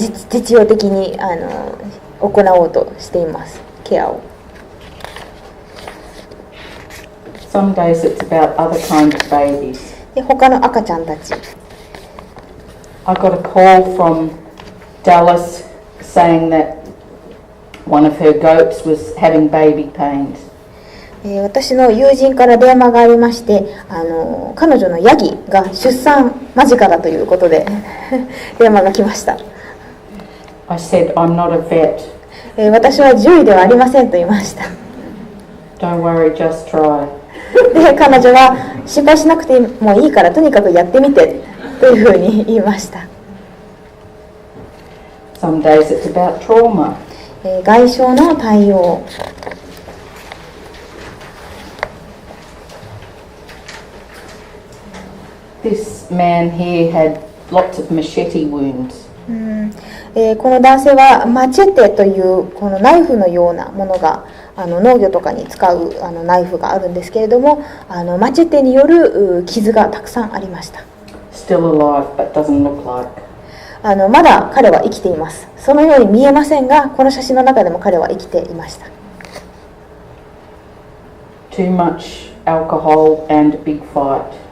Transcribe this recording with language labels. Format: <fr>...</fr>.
<ja>実用的に行おうとしています、ケアを。</ja> <en>Some days it's about other kinds of babies.</en> <ja>で他の赤ちゃんたち。</ja> <en>I got a call from Dallas saying that one of her goats was having baby pains.</en> <ja>私の友人から電話がありまして、彼女のヤギが出産間近だということで電話が来ました。</ja> <en>I said, I'm not a vet.</en> <ja>私は獣医ではありませんと言いました。</ja> <en>Don't worry, just try.</en> <ja>で、彼女は心配しなくてもいいからとにかくやってみてというふうに言いました。</ja> <en>Some days it's about trauma.</en> <ja>外傷の対応。</ja> <en>This man here had lots of machete wounds.</en> <ja>この男性はマチェテというこのナイフのようなものが農業とかに使うナイフがあるんですけれども、マチェテによる傷がたくさんありました。</ja> <en>Still alive, but doesn't look like.</en> <ja>まだ彼は生きています。そのように見えませんが、この写真の中でも彼は生きていました。</ja> <en>Too much alcohol and big fight.</en>